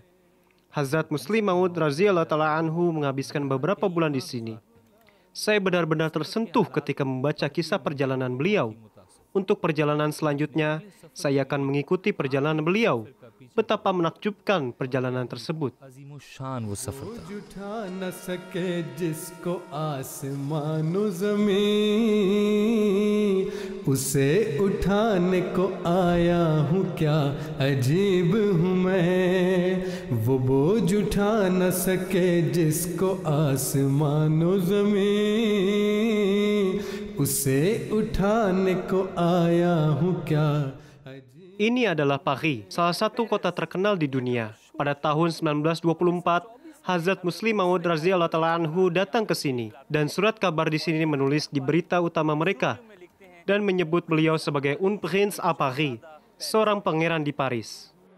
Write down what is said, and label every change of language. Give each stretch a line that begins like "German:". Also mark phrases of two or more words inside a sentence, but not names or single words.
Indonesian: Hazrat Muslim Maud
Arabic: رضي الله تعالى عنه
Indonesian: menghabiskan beberapa bulan di sini. Saya benar-benar tersentuh ketika membaca kisah perjalanan beliau. Untuk perjalanan selanjutnya, saya akan mengikuti perjalanan beliau. Betapa menakjubkan perjalanan tersebut.
Urdu: اسے اٹھانے کو آیا ہوں کیا عجیب ہوں میں وہ بوجھ اٹھا نہ سکے جس کو آسمان و زمیں اسے اٹھانے کو آیا ہوں کیا.
Indonesian: Ini adalah Paris, salah satu kota terkenal di dunia. Pada tahun 1924, Hazrat Muslim Maud
Arabic: رضي الله تعالى عنه
Indonesian: datang ke sini, dan surat kabar di sini menulis di berita utama mereka dan menyebut beliau sebagai
French: un prince à Paris,
Indonesian: seorang pangeran di Paris.